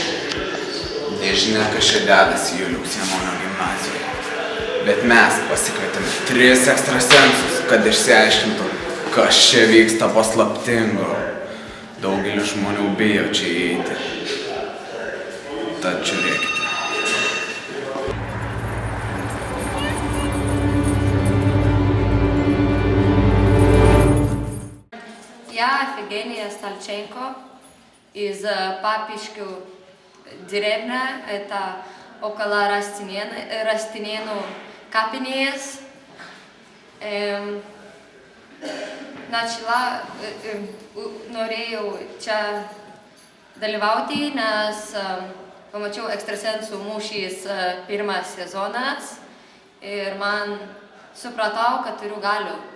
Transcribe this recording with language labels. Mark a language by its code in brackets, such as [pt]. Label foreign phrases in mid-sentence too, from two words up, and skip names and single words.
[lt] Nežinia, kas čia dedasi Juliaus Janonio gimnazijoje. Bet mes pasikvietėme 3 ekstrasensus, kad išsiaiškintų, kas čia vyksta paslaptingo. Daugelis žmonių bijo čia įeiti. Tad žiūrėkite. [ru] Я Евгения Стальченко из Папишкю деревня, это около Растинену Капинес. [lt] Norėjau čia dalyvauti, nes pamačiau Ekstrasensų mūšys pirmas sezonas ir man supratau, kad turiu galių.